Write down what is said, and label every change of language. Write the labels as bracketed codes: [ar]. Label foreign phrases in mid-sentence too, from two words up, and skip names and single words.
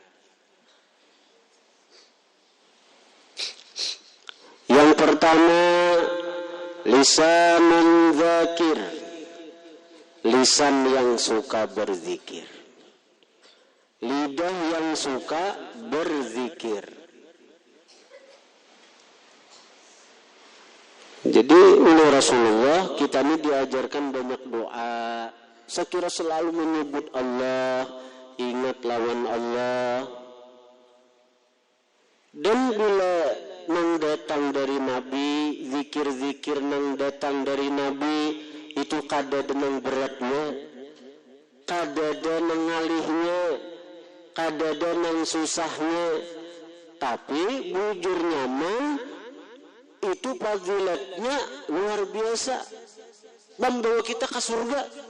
[id] Yang pertama, [ar] لسان ذاكر, [id] lisan yang suka berzikir, lidah yang suka berzikir. Jadi oleh Rasulullah kita ini diajarkan banyak doa. Sekira selalu menyebut Allah, ingat lawan Allah. [bjn] Dan bila nang datang dari Nabi, zikir-zikir nang datang dari Nabi itu kada nang beratnya, kada nang ngalihnya, kada nang susahnya, tapi bujur nyaman itu fadilatnya luar biasa, membawa kita ke surga.